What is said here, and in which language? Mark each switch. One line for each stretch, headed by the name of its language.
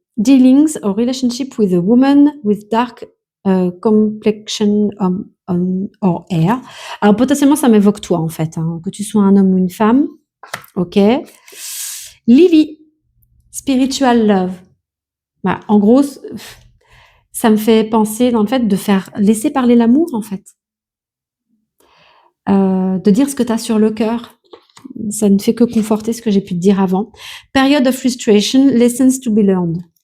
English: Dealings or relationship with a woman with dark complexion or hair.
French: Alors, potentiellement, ça m'évoque toi, en fait. Hein, que tu sois un homme ou une femme.
English: Ok. Lily. Spiritual love.
French: Bah, en gros, ça me fait penser dans le fait de faire laisser parler l'amour, en fait. De dire ce que tu as sur le cœur. Ça ne fait que conforter ce que j'ai pu te dire avant.
English: Period of frustration, lessons to be learned.